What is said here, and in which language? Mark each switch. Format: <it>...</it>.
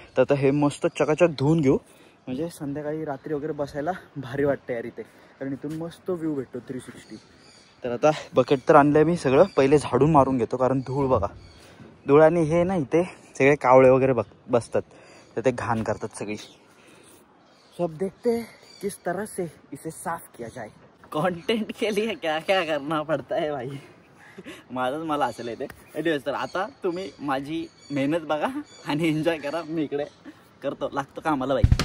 <mr>तर आता हे मस्त चकाचक धुवून घेऊ, म्हणजे संध्याकाळी रात्री वगैरे बसायला भारी वाटतं यार इथे, कारण इथून मस्त व्ह्यू भेटतो 360. तर आता बकेट तर आणलं आहे मी, सगळं पहिले झाडून मारून घेतो, कारण धूळ बघा, धूळ आणि हे ना इथे सगळे कावळे वगैरे बसतात, तर ते घाण करतात सगळी.</mr> <hi>सो अब देखते हैं किस तरह से इसे साफ किया जाए. कंटेंट के लिए क्या क्या करना पड़ता है भाई.</hi> <mr>माझंच मला असेल इथे. एनिवेज, तर आता तुम्ही माझी मेहनत बघा आणि एन्जॉय करा. मी इकडे करतो, लागतो कामाला बाई.</mr>